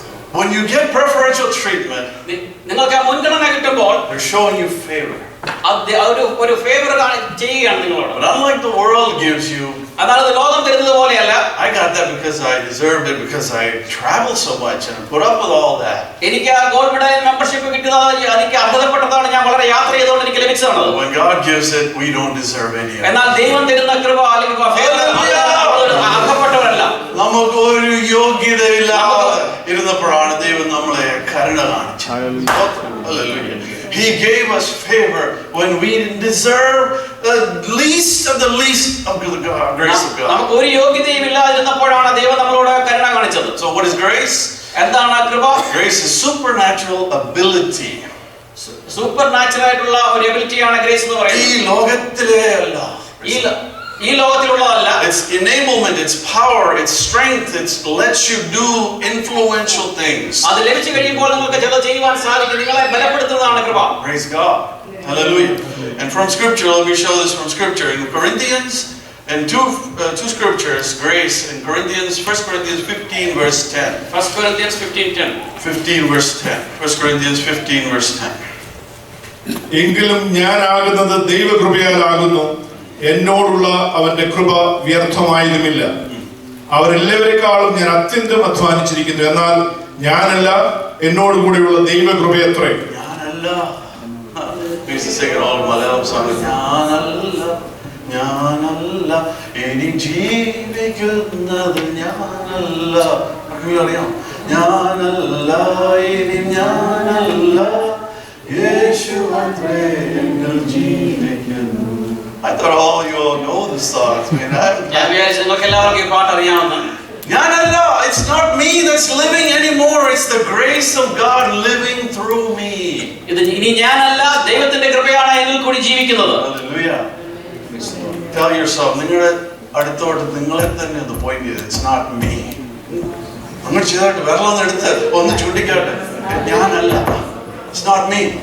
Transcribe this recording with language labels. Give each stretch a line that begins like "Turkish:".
English: When you get preferential treatment,
Malayalam: നിങ്ങൾക്ക് ആ മുൻഗണന കിട്ടുമ്പോൾ
English: they're showing you favor.
Malayalam: ഒരു ഫേവർ ചെയ്യുകയാണ് നിങ്ങളോട്.
English: But unlike the world gives you,
Malayalam: അതായത് ലോകം തരുന്നത് പോലെയല്ല.
English: I got that because I deserved it, because I traveled so much and put up with all that.
Malayalam: എനിക്ക് ആ ഗോൾഡ് മെഡൽ മെമ്പർഷിപ്പ് കിട്ടിയത് എനിക്ക് അർഹതപ്പെട്ടതാണ്. ഞാൻ വളരെ യാത്ര ചെയ്തുകൊണ്ട് എനിക്ക് ലഭിച്ചതാണ്.
English: When God gives it, we don't deserve any of it.
Malayalam: എന്നാൽ ദൈവം തരുന്ന കൃപ അല്ലെങ്കിൽ അർഹതപ്പെട്ടവരല്ല. നമുക്ക് ഒരു യോഗ്യതയില്ലാതെ ഇരുന്നപ്പോഴാണ് ദൈവം നമ്മളെ കരുണ കാണിച്ചത്.
English: Hallelujah. He gave us favor when we didn't deserve the least of the least of the grace of God.
Malayalam: നമുക്ക് ഒരു യോഗ്യതയും ഇല്ലാതിരുന്നപ്പോഴാണ് ദൈവം നമ്മളോട് കരുണ കാണിച്ചത്.
English: So what is grace?
Malayalam: എന്താണ് കൃപ?
English: Grace is supernatural ability.
Malayalam: Super natural ആയിട്ടുള്ള ഒരു എബിലിറ്റിയാണ് ഗ്രേസ് എന്ന് പറയുന്നത്. ഈ ലോകത്തിലെ അല്ല, ഈ ലോകത്തിലുള്ളതല്ല.
English: It's enablement, it's power, it's strength, it lets you do influential things.
Malayalam: അത് ലഭിച്ചു കഴിയുമ്പോൾ നിങ്ങൾക്ക് ചിലത് ചെയ്യുവാൻ സാധിക്കും. നിങ്ങളെ ബലപ്പെടുത്തുന്നതാണ് കൃപ.
English: Praise God. Hallelujah. And from scripture, let me show this from scripture. In Corinthians, and two scriptures, grace in Corinthians, 1 Corinthians 15 verse 10. 1 Corinthians 15:10. 15 verse 10. 1 Corinthians 15 verse 10.
Malayalam: എങ്കിലും ഞാനാകുന്നത് ദൈവകൃപയാലാകുന്നു, എന്നോടുള്ള അവന്റെ കൃപ വ്യർത്ഥമായതുമില്ല. അവരെല്ലാവരെക്കാളും ഞാൻ അത്യന്തം അധ്വാനിച്ചിരിക്കുന്നു, എന്നാൽ ഞാനല്ല, എന്നോട് കൂടെയുള്ള ദൈവകൃപയത്രേ. ഞാനല്ല. We used to sing it all in Malayalam song. ഞാനല്ല, ഞാനല്ല, ഇനി ജീവിക്കുന്നത് ഞാനല്ല. അറിയാം, ഞാനല്ല, ഇനി ഞാനല്ല, യേശു അത്രേ എന്നിൽ ജീവിക്കുന്നു.
English: I thought all you all know this song.
Malayalam: ഞാൻ വിചാരിച്ചു നിങ്ങൾക്ക് എല്ലാവർക്കും ഈ പാട്ട് അറിയാമെന്ന്.
English: Nyanalla, it's not me that's living anymore. It's the grace of God living through me.
Malayalam: ഇത് ഇനി ഞാനല്ല, ദൈവത്തിന്റെ കൃപയാണ് എന്നിൽ കൂടി ജീവിക്കുന്നത്.
English: Hallelujah. Tell yourself,
Malayalam: നിങ്ങളുടെ അടുത്തോട്ട് നിങ്ങളെ തന്നെ ഒന്ന് പോയിന്റ് ചെയ്ത്,
English: it's not me.
Malayalam: അങ്ങനെ ചെയ്തായിട്ട് വിരലൊന്ന് എടുത്ത് ഒന്ന് ചൂണ്ടിക്കാട്ടെ, ഞാനല്ല,
English: it's not me.